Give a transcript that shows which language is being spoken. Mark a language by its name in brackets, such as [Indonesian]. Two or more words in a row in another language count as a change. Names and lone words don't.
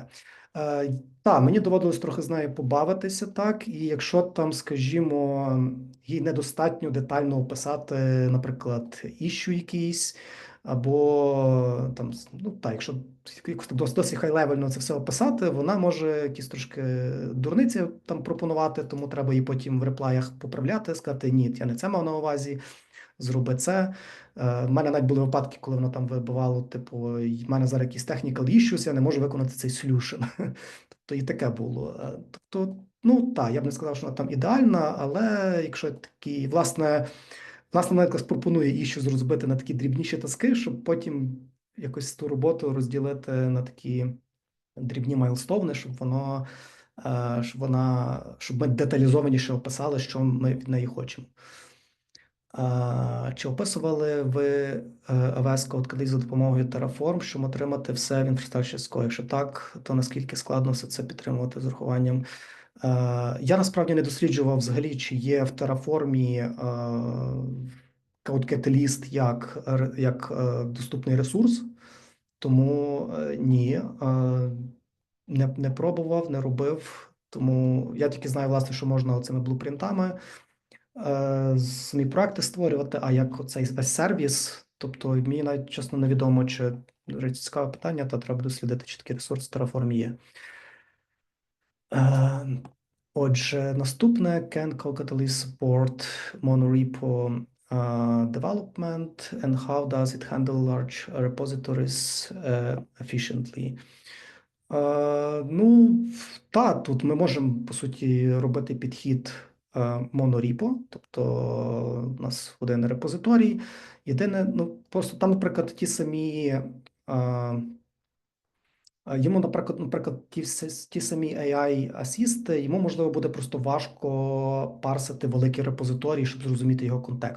[Ukrainian] Так, мені доводилось трохи з нею побавитися, так, і якщо там, скажімо, їй недостатньо детально описати, наприклад, іщу якийсь, або там, ну так, якщо досить хай-левельно це все описати, вона може якісь трошки дурниці там пропонувати, тому треба її потім в реплаях поправляти, сказати, ні, я не це мав на увазі, зроби це. В мене навіть були випадки, коли воно там вибивало, типу, в мене зараз якісь [English] technical issues, [Ukrainian] я не можу виконати цей solution. Тобто і таке було. Тобто, ну так, я б не сказав, що вона там ідеальна, але якщо такі, власне, вона якраз пропонує іщу розбити на такі дрібніші таски, щоб потім якось ту роботу розділити на такі дрібні майлстоуни, щоб ми деталізованіше описали, що ми від неї хочемо. Чи описували ви AWS CodeCatalyst за допомогою Terraform, щоб отримати все в інфраструктурі [English] as code? [Ukrainian] Якщо так, то наскільки складно все це підтримувати з урахуванням? Я насправді не досліджував взагалі, чи є в Terraform CodeCatalyst як доступний ресурс, тому ні, не пробував, не робив. Тому я тільки знаю, власне, що можна цими блупринтами самі проекти створювати, а як оцей весь сервіс, тобто мені навіть чесно невідомо, чи, до речі, цікаве питання, та треба дослідити, чи такий ресурс в Terraform є. Отже, наступне [English] can CodeCatalyst support monorepo development and how does it handle large repositories efficiently? [Ukrainian] Ну, так, тут ми можемо, по суті, робити підхід моноріпо, тобто у нас один репозиторій. Єдине, ну, просто там, наприклад, ті самі. Йому, наприклад, ті самі AI-асісти, йому, можливо, буде просто важко парсити великий репозиторій, щоб зрозуміти його контекст.